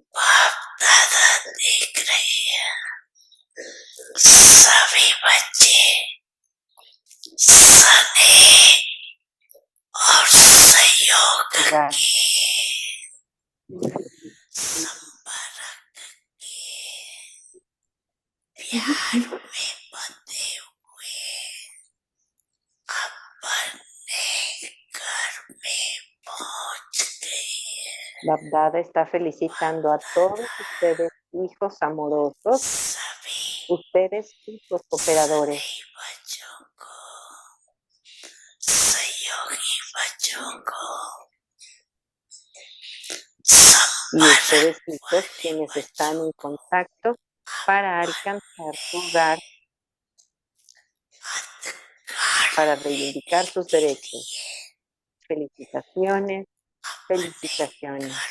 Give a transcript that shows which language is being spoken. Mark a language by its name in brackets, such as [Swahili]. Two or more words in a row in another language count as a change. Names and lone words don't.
[Hindi] बाप दादा देख रहे हैं, सभी बच्चे स्नेह और सहयोग के संपर्क के प्यार में बंधे हुए अपने घर में पहुंच गए। [Spanish] La Dada está felicitando a todos ustedes, hijos amorosos, [Hindi] सभी [Spanish] ustedes, hijos cooperadores, [Hindi] बच्चों को, सहयोगी बच्चों को, [Spanish] y ustedes, hijos, quienes están en contacto para alcanzar su hogar, para reivindicar sus derechos. Felicitaciones, felicitaciones.